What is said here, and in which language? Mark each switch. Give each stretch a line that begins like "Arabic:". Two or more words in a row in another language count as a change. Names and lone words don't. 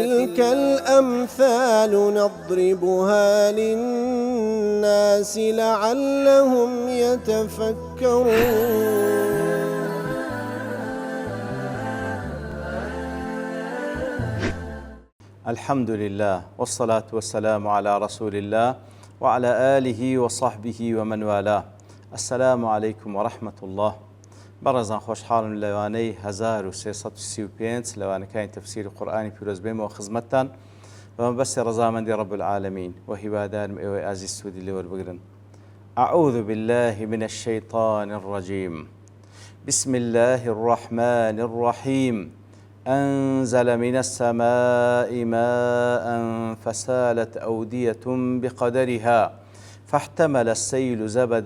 Arabic: وتلك الأمثال نضربها للناس لعلهم يتفكرون. الحمد لله والصلاة والسلام على رسول الله وعلى آله وصحبه ومن والاه. السلام عليكم ورحمة الله.
Central Kurdish: بەڕێزان خۆشحاڵم لەوانەی 1335 لەوانەکانی تەفسیری قورئانی پیرۆز بێمەوە خزمەتتان بەمە بەستی ڕەزامەندی
Arabic: رب العالمین
Central Kurdish: و هیوادارم ئێوەی ئازیز سوودی لێ وەربگرن.
Arabic: أعوذ بالله من الشيطان الرجيم. بسم الله الرحمن الرحيم. أنزل من السماء ماء فسالت أودية بقدرها فاحتمل السيل زبدا